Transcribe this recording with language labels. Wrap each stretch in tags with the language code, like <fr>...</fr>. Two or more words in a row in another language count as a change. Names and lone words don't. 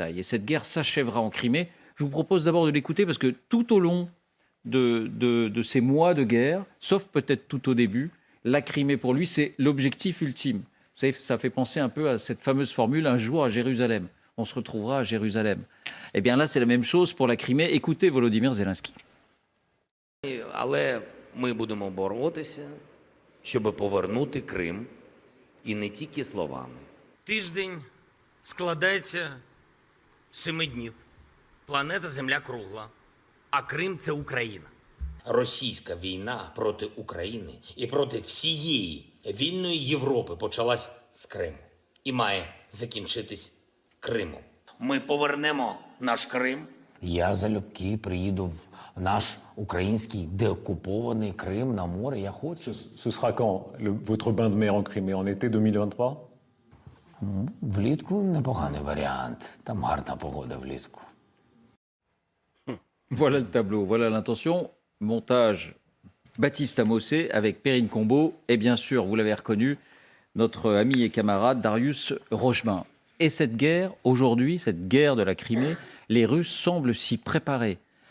<fr>Et cette guerre s'achèvera en Crimée. Je vous propose d'abord de l'écouter parce que tout au long de ces mois de guerre, sauf peut-être tout au début, la Crimée pour lui, c'est l'objectif ultime. Vous savez, ça fait penser un peu à cette fameuse formule « un jour à Jérusalem ». On se retrouvera à Jérusalem. Eh bien là, c'est la même chose pour la Crimée. Écoutez Volodymyr Zelensky.</fr> <uk>Але ми будемо боротися, щоб повернути Крим, і не тільки словами. Тиждень складається з 7 днів. Планета Земля кругла, а Крим – це Україна. Російська війна проти України і проти всієї вільної Європи почалась з Криму і має закінчитись Кримом. Ми повернемо наш Крим. Я залюбки приїду в наш український деокупований Крим на море. Я хочу.</uk> <fr>Ce sera quand votre bain de mer en Crimée? En été 2023?</fr> <uk>Влітку непоганий варіант. Там гарна погода влітку.</uk> <fr>Voilà le tableau, voilà l'intention. Montage Baptiste Amossé avec Perrine Combeau et bien sûr, vous l'avez reconnu, notre ami et camarade Darius Rochemin. Et cette guerre, aujourd'hui, cette guerre de la Crimée, les Russes semblent s'y préparer.</fr>